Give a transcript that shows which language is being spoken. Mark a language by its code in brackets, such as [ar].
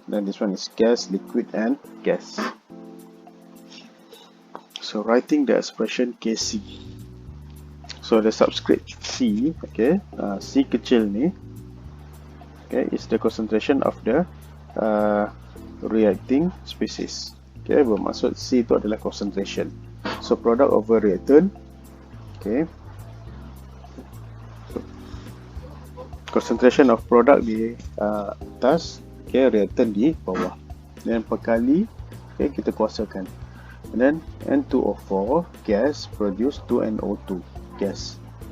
[en] Then this one is gas, liquid, and gas. So writing the expression Kc. So the subscript C, okay, [ms] C kecil ni, [en] okay, is the concentration of the reacting species. [ms] Okay, bermaksud C itu adalah concentration. [en] So product over reactant, okay. [ms] Concentration of product di atas, okay, reactant di bawah. Dan perkali, okay, kita kuasakan. [en] And then N2O4 gas produce 2NO2 gas.